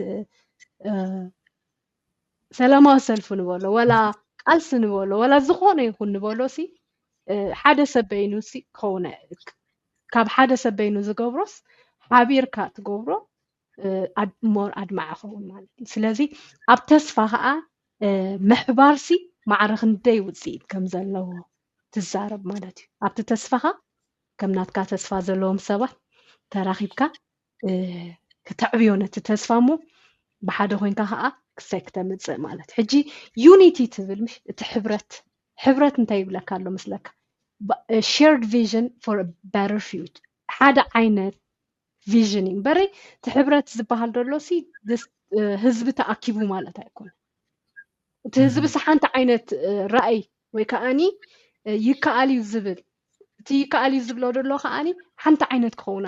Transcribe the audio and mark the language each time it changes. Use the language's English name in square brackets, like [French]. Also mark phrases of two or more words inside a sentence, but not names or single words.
[Tigrinya] ሰላማዊ ሰልፊ ንበሎ ወላ ቃልሲ ንበሎ ወላ ዝኾነ ይኹን ንበሎሲ ሓደ ሰብ በይኑሲ ክኸውን ካብ ሓደ ሰብ በይኑ ዝገብሮስ ሓቢርካ ትገብሮ ሞር ኣድማዕ ይኸውን ማለት እዩ ስለዚ ኣብ ተስፋ ከዓ ምሕባርሲ ማዕረ ክንደይ ውፅኢት ከም ዘለዎ ትዛረብ ማለት እዩ ኣብቲ ተስፋኻ ከም ናትካ ተስፋ ዘለዎም ሰባት ተራኺብካ ከተዕብዮ ነቲ ተስፋ እሞ ብሓደ ኮይንካ ከዓ ክሳይ ክተምፅእ ማለት ሕጂ ዩኒቲ ትብል ምሽ እቲ ሕብረት እንታይ ይብለካ ኣሎ ምስለካ [English] shared vision for a better future [Tigrinya] ሓደ ዓይነት ቪዥን እዩ በረይ እቲ ሕብረት ዝበሃል ደሎሲ ህዝቢ ተኣኪቡ ማለት ኣይኮነ እቲ ህዝቢስ ሓንቲ ዓይነት ራእይ ወይ ከዓኒ ይከኣል እዩ ዝብል እቲ ይከኣል እዩ ዝብሎ ደሎ ከዓኒ ሓንቲ ዓይነት ክኸውን